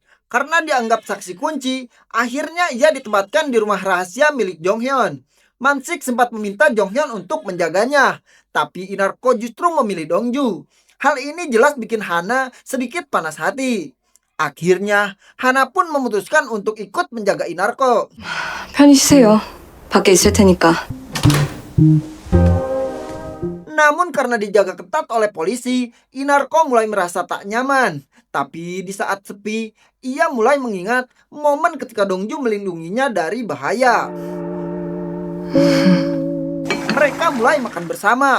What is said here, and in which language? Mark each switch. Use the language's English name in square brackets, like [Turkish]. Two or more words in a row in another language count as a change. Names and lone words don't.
[Indonesian] Karena dianggap saksi kunci, akhirnya ia ditempatkan di rumah rahasia milik Jonghyun. Mansik sempat meminta Jonghyun untuk menjaganya, tapi Inarko justru memilih Dongju. Hal ini jelas bikin Hana sedikit panas hati. Akhirnya, Hana pun memutuskan untuk ikut menjaga Inarko. [Korean] 편히 쉬세요. 밖에 있을 테니까. [Indonesian] Namun karena dijaga ketat oleh polisi, Inarko mulai merasa tak nyaman. Tapi di saat sepi, ia mulai mengingat momen ketika Dongju melindunginya dari bahaya. Mereka mulai makan bersama.